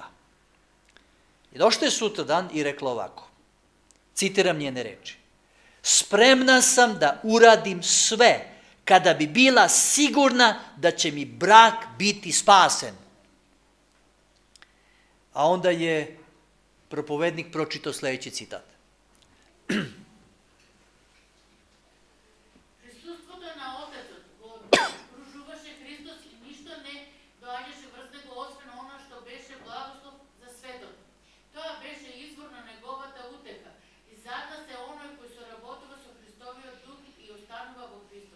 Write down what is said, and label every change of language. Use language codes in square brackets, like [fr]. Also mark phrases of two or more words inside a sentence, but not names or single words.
[sr] I došla je sutra dan i rekla ovako, citiram njene reči, spremna sam da uradim sve kada bi bila sigurna da će mi brak biti spasen. A onda je propovednik pročitao sledeći citat. [mk] Присуството на Отецот го окружуваше Христос и ништо не доаѓаше врз него освен она што беше благослов за светот. Тоа беше извор на неговата утеха и задна се оној кој соработува со Христовиот дух и останува во Христос.